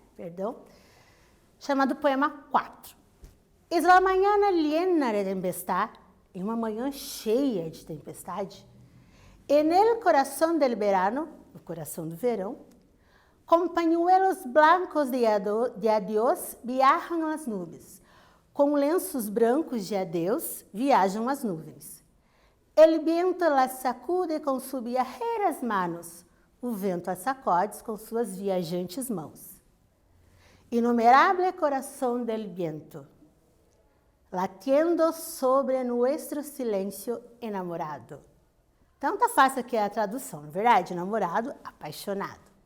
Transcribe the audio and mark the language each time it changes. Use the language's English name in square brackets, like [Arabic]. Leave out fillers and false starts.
[Portuguese] Perdão, chamado Poema 4. [Spanish] Es la mañana llena de tempestad, [Portuguese] em uma manhã cheia de tempestade, [Spanish] en el corazón del verano, [Portuguese] no coração do verão, com [Spanish] pañuelos blancos de adiós [Portuguese] viajam as nuvens. Com lenços brancos de adeus viajam as nuvens. [Spanish] El viento las sacude com sus viajeras manos. [Portuguese] O vento as sacode com suas viajantes mãos. [Spanish] Inumerável coração del viento, latiendo sobre nuestro silêncio enamorado. [Portuguese] Então tá fácil aqui a tradução, não é verdade? Namorado, apaixonado.